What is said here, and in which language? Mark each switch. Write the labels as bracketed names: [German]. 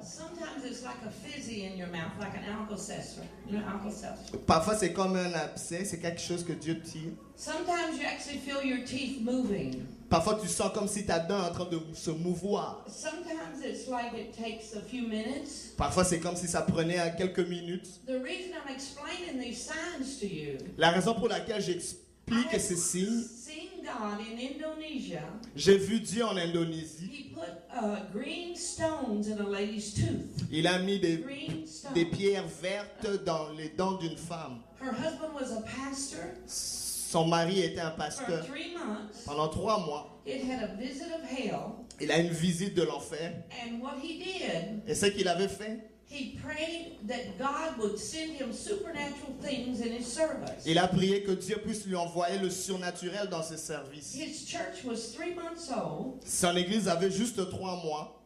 [English] Sometimes it's like a fizzy in your mouth, like an Alka-Seltzer. You know Alka-Seltzer? [French] Parfois, c'est comme un abcès, c'est quelque chose que Dieu tire. [English] Sometimes you actually feel your teeth moving. [French] Parfois, tu sens comme si ta dent est en train de se mouvoir. [English] Sometimes it's like it takes a few minutes. [French] Parfois, c'est comme si ça prenait quelques minutes. [English] The reason I'm explaining these signs to you, [French] La raison pour laquelle j'explique ces signes, [English] seen God in Indonesia. [French] j'ai vu Dieu en Indonésie. [English] He put green stones in a lady's tooth. [French] Il a mis [English] Green [French] des [English] stones. [French] pierres vertes dans les dents d'une femme. [English] Her husband was a pastor [French] Son mari était un [English] for [French] pasteur. [English] 3 months. [French] Pendant 3 mois, [English] It had a visit of hell. [French] il a une visite de l'enfer. [English] And what he did, [French] Et ce qu'il avait fait, [English] he prayed that God would send him supernatural things in his service. [French] il a prié que Dieu puisse lui envoyer le surnaturel dans ses services. [English] His church was 3 months old, [French] Son église avait juste 3 mois.